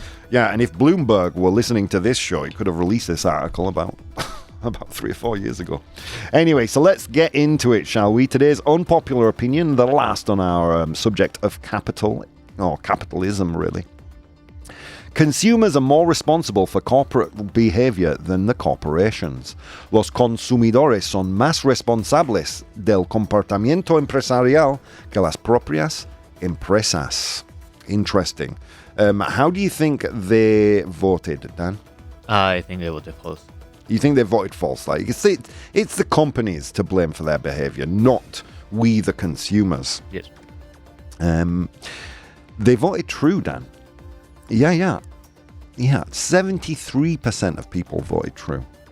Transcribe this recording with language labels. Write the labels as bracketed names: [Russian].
[English] Yeah, and if Bloomberg were listening to this show, he could have released this article about 3 or 4 years ago. Anyway, so let's get into it, shall we? Today's unpopular opinion, the last on our subject of capital, or capitalism, really. Consumers are more responsible for corporate behavior than the corporations. [Spanish] Los consumidores son más responsables del comportamiento empresarial que las propias empresas. [English] Interesting. How do you think they voted, Dan? I think they voted false. You think they voted false? Like, it's the companies to blame for their behavior, not we, the consumers. Yes. They voted true, Dan. Yeah. 73% of people voted true.